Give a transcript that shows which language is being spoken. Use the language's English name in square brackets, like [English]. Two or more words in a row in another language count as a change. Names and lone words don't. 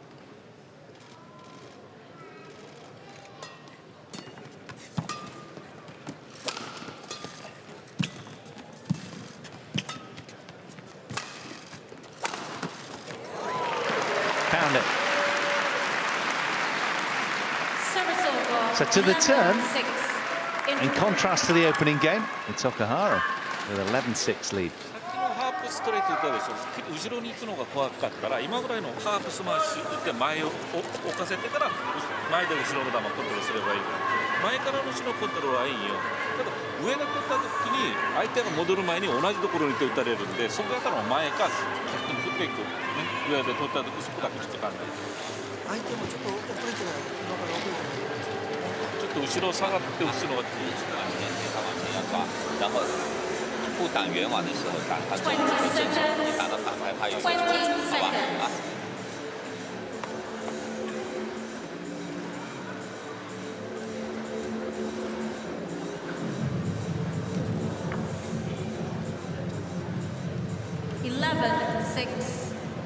[English] it. Service over, So to the turn, 11-6. in contrast to the opening game, it's Okuhara with 11-6 lead. [Japanese] さっきのハープストレート言ったでしょ、後ろに行くのが怖かったら、今ぐらいのハープスマッシュ打って前を置かせてから前で後ろの球コントロールすればいいから、前からの後ろコントロールはいいよ。ただ上で取った時に相手が戻る前に同じところに手打たれるんで、そこやったら前か逆に振っていく、ね、上で取った時そこだけしか考えない。相手もちょっと遅れてない、今から遅れてない。ちょっと後ろ下がって後ろが。 [Chinese] 然后不挡圆网的时候打他中路的正手，你打到反拍他有一个出处，好吧？啊。 [English] 11-6.